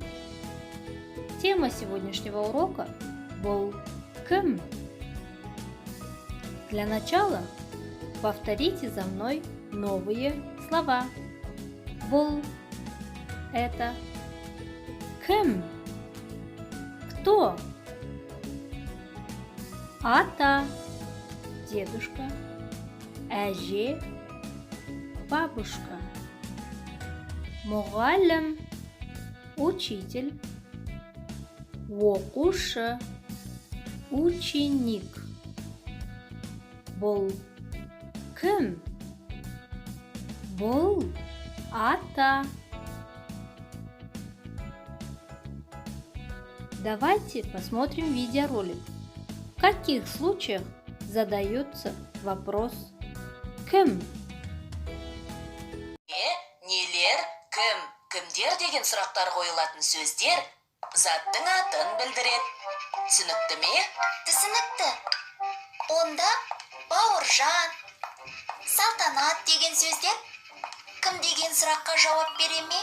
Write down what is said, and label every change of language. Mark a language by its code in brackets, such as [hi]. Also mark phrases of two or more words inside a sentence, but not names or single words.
[ru] Тема сегодняшнего урока был «кім?». Для начала повторите за мной новые слова. [kk] Бұл – это кім? [ru] Кто? [kk] Ата – дедушка, әже – бабушка, мұғалім – учитель, оқушы – ученик. Бұл кім? Бұл ата. [ru] Давайте посмотрим видеоролик. В каких случаях задается вопрос «кім?». [kk] Нелер, кім, кімдер деген сұрақтар қойылатын сөздер заттың атын білдіреді. Түсінікті ме? Түсінікті. Онда Бауыржан, Салтанат деген сөздер кім деген сұраққа жауап бере ме?